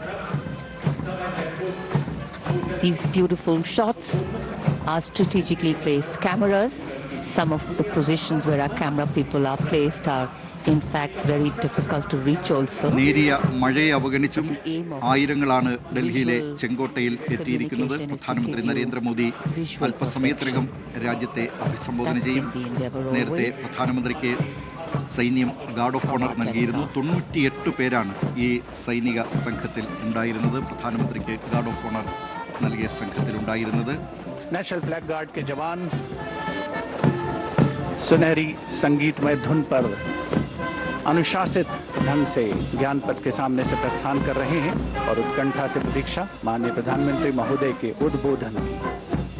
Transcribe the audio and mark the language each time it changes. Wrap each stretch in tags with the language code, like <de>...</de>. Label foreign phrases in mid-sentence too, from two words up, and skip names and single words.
<en>These beautiful shots are strategically placed cameras. Some of the positions where our camera people are placed are in fact very difficult to reach also.</en> <ml>നേരിയ മഴയെ അവഗണിച്ചും ആയിരങ്ങളാണ് ഡൽഹിയിലെ ചെങ്കോട്ടയിൽ എത്തിയിരിക്കുന്നത്. പ്രധാനമന്ത്രി നരേന്ദ്രമോദി അല്പസമയത്തിനകം രാജ്യത്തെ അഭിസംബോധന ചെയ്യും. നേരത്തെ പ്രധാനമന്ത്രിക്ക് സൈന്യം</ml> <en>guard of honour</en> <ml>നൽകിയിരുന്നു. 98 പേരാണ് ഈ സൈനിക സംഘത്തിൽ ഉണ്ടായിരുന്നത്. പ്രധാനമന്ത്രിക്ക്</ml> <en>guard of honour</en> <ml>നൽകിയ സംഘത്തിലുണ്ടായിരുന്നത്.</ml> <hi>नेशनल फ्लैग गार्ड के जवान सुनहरी संगीतमय धुन पर अनुशासित ढंग से ज्ञान पथ के सामने से प्रस्थान कर रहे हैं और उत्कंठा से प्रतीक्षा माननीय प्रधानमंत्री महोदय के उद्बोधन</hi>